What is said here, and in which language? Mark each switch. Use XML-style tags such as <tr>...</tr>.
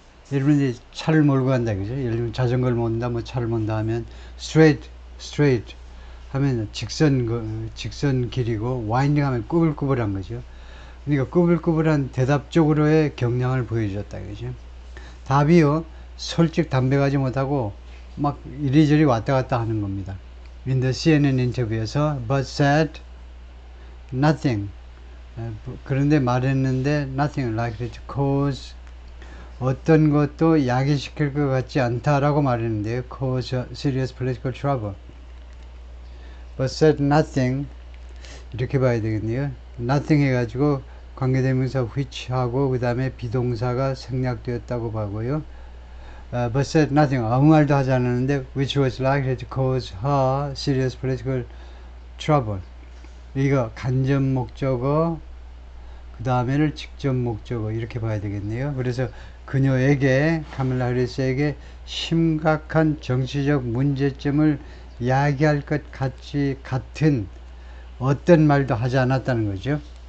<ko>예를 들면 이제 차를 몰고 간다 그죠? 예를 들면 자전거를 몬다, 뭐 차를 몬다 하면 straight 하면 직선 길이고 winding 하면 꾸불꾸불한 거죠. 그러니까 꾸불꾸불한 대답 쪽으로의 경향을 보여줬다 그죠? 답이요, 솔직 담백하지 못하고 막 이리저리 왔다 갔다 하는 겁니다.</ko> <en>In the CNN</en> <ko>인터뷰에서</ko> <en>but said nothing.</en> <ko>그런데 말했는데</ko> <en>nothing likely to cause</en> <ko>어떤 것도 야기시킬 것 같지 않다라고 말했는데요.</ko> <en>cause serious political trouble. but said nothing</en> <ko>이렇게 봐야 되겠네요. nothing 해가지고 관계대명사 which하고 그 다음에 비동사가 생략되었다고 봐고요.</ko> <en>but said nothing</en> <ko>아무 말도 하지 않았는데</ko> <en>which was likely to cause her serious political trouble.</en> <ko>이거 간접 목적어 그 다음에를 직접 목적어 이렇게 봐야 되겠네요. 그래서 그녀에게 카멜라 해리스에게 심각한 정치적 문제점을 야기할 것 같은 어떤 말도 하지 않았다는 거죠.</ko>